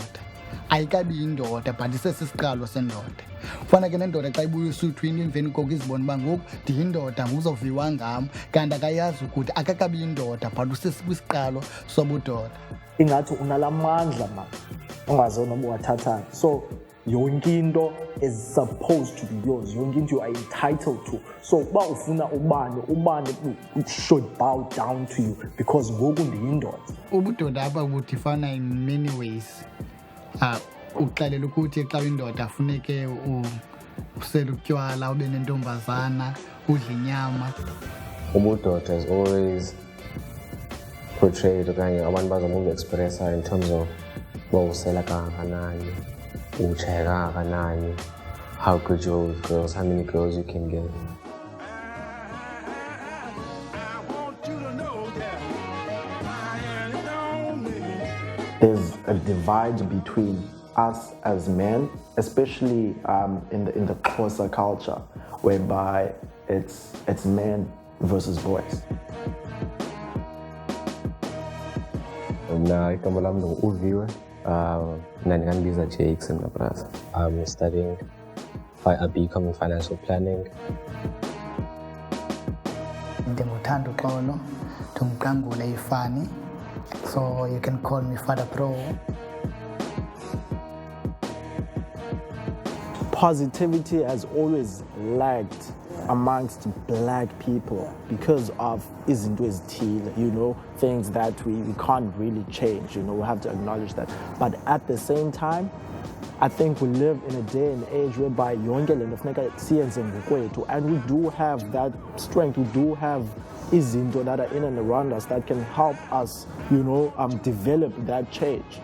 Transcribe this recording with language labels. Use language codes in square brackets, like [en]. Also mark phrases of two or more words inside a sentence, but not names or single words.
[xh] Ayikabi indoda but isesiqalo sendoda. Fana ke nendoda xa ibuya esuthwini emveni koko izibona uba ngoku ndiyindoda nguzoviwa ngam, kanti akayazi ukuthi akakabi indoda but usesiqalo sobudoda. Ingathi unalamandla man ongazona ubuwathathana, so yonke into [en] is supposed to be yours, [xh] yonke into [en] you are entitled to, [xh] so uba ufuna ubani [en] should bow down to you because [xh] ngoku ndiyindoda. Ubudoda apha budifana [en] in many ways. [xh] Uxelela ukuthi xa uyindoda funeke usele utywala, ube nentombazana, udle inyama. Ubudoda [en] is always portrayed [xh] okanye abantu bazama expressa [en] in terms of [xh] usela kangakanani, utshaya kangakanani, [en] how good you're with girls, how many girls you can get. There's a divide between us as men, especially in the Xhosa culture, whereby it's men versus boys. [xh] Mna igama lami uviwe, ndingandibiza Jakes mnabrasa. [en] I'm studying becoming financial planning. [xh] Ndinguthando Xolo, ndingumqangule ifani, [en] so you can call me Father Pro. Positivity has always lagged amongst black people because of [xh] izinto ezithile, [en] you know, things that we can't really change, you know, we have to acknowledge that. But at the same time, I think we live in a day and age whereby [xh] yonke lento funeka siyenze ngokwethu, [en] and we do have that strength, we do have izinto that are in and around us that can help us, develop that change.